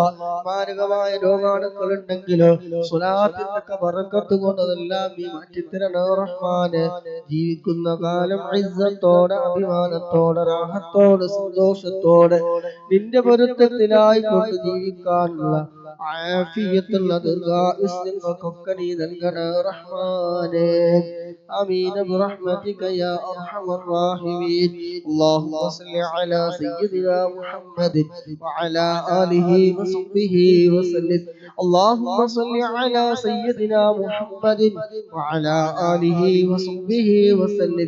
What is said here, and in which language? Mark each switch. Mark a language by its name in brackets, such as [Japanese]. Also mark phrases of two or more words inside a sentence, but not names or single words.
[Malayalam] മാരകമായ രോഗാണുക്കൾ ഉണ്ടെങ്കിലോ സ്വലാത്തിന്റെ ബറക്കത്ത് കൊണ്ട് അതെല്ലാം നീ മാറ്റിത്തരണേ റഹ്മാനെ. ജീവിക്കുന്ന കാലം ഇസ്സത്തോടെ അഭിമാനത്തോടെ റാഹത്തോടെ സന്തോഷത്തോടെ നിന്റെ പൊരുത്തത്തിലായി കൊണ്ട് ജീവിക്കാനുള്ള ആഫിയത്തുള്ള ദീർഘായുസ്സ് ഞങ്ങൾക്കൊക്കെ നീ നൽകണേ റഹ്മാനെ. [Arabic] آمين برحمتك يا أرحم الراحمين. اللهم صل على سيدنا محمد وعلى آله وصحبه وسلم. اللهم صل على سيدنا محمد وعلى آله وصحبه وسلم.